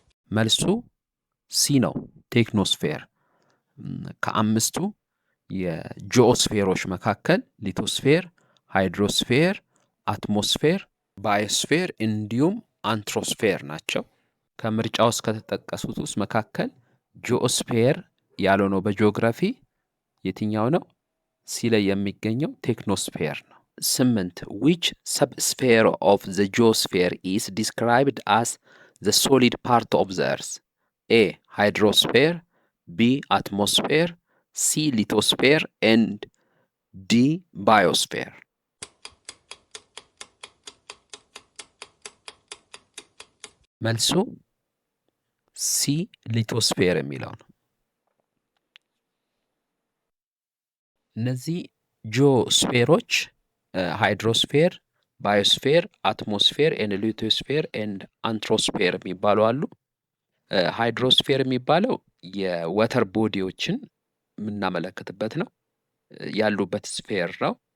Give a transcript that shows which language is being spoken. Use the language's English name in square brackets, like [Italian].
[Amharic] መልሱ ሲ ነው፣ ቴክኖስፌር። ከአምስቱ የጂኦስፌሮች መካከል ሊቶስፌር፣ ሃይድሮስፌር፣ አትሞስፌር፣ ባዮስፌር እንዲሁም አንትሮስፌር ናቸው። ከምርጫ ውስጥ ከተጠቀሱት ውስጥ መካከል ጂኦስፌር ያልሆነው በጂኦግራፊ የትኛው ነው? ሲ ላይ የሚገኘው ቴክኖስፌር ነው። [English] 8 which subsphere of the geosphere is described as the solid part of the earth? A hydrosphere, B atmosphere, C lithosphere and D biosphere. [Amharic] መልሱ ሲ ሊቶስፌር የሚለው ነው። እነዚህ ጂኦስፌሮች ሃይድሮስፌር፣ ባዮስፌር፣ አትሞስፌር ኤንድ ሊቶስፌር ኤንድ አንትሮስፌር የሚባሉ አሉ። ሃይድሮስፌር የሚባለው የወተር ቦዲዎችን የምናመለክትበት ነው፣ ያሉበት ስፌር ነው።